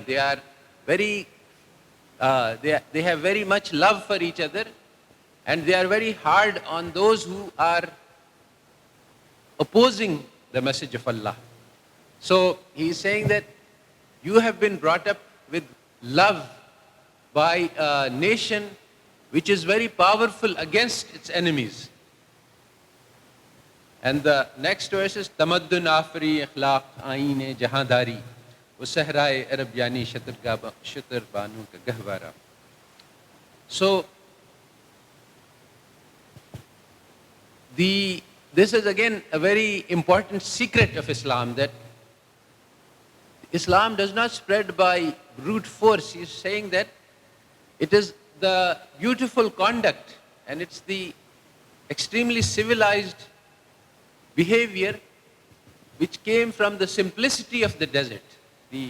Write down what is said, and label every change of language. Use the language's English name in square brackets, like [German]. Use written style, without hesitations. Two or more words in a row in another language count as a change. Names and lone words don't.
[English] They are very, they have very much love for each other, and they are very hard on those who are opposing the message of Allah. So he is saying that you have been brought up with love by a nation which is very powerful against its enemies. And the next verse is [Urdu] تمدن آفری اخلاق آئین جہانداری وصحرائے عرب یعنی شتر بانوں کا گہوارہ. [English] So this is again a very important secret of Islam, that Islam does not spread by brute force. He is saying that it is the beautiful conduct and it's the extremely civilized behavior which came from the simplicity of the desert.